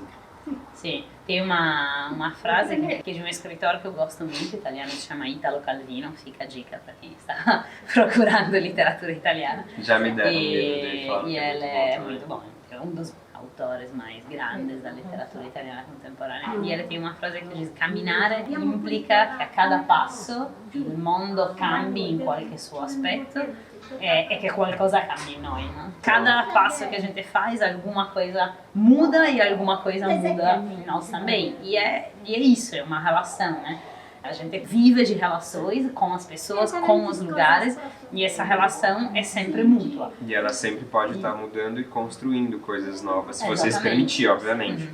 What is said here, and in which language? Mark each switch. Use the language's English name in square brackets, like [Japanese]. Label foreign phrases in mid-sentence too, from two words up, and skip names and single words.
[Portuguese] Sim, tem uma frase que é de um escritor que eu gosto muito, italiano, se chama Italo Calvino, fica a dica para quem está procurando literatura italiana. Já me deram medo dele, e ele é muito bom, é um dos autores mais grandes da literatura italiana contemporânea. E ele tem uma frase que diz: [Italian] camminare implica [Portuguese] que a cada passo [Italian] il mondo cambi in qualche suo aspetto [Portuguese] e que [Italian] qualcosa cambia [Portuguese] em nós, né? Cada passo que a gente faz, alguma coisa muda e alguma coisa muda em nós também. E é isso, é uma relação, né? A gente vive de relações com as pessoas, com os lugares, e essa relação é sempre mútua. E ela sempre pode estar mudando e construindo coisas novas, se você se permitir, obviamente.